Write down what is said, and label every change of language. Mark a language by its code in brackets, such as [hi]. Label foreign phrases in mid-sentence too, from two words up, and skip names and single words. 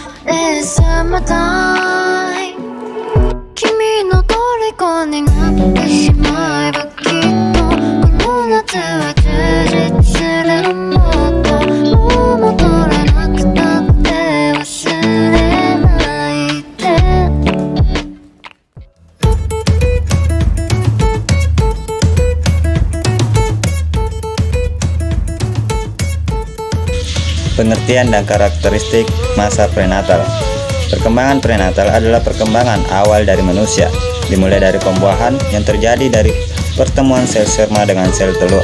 [en] It's summertime [ja] 君の虜になってしまえばきっとこの夏は充実するもっともう戻らなくたって忘れないで [id] Pengertian dan karakteristik masa prenatal. Perkembangan prenatal adalah perkembangan awal dari manusia, dimulai dari pembuahan yang terjadi dari pertemuan sel sperma dengan sel telur.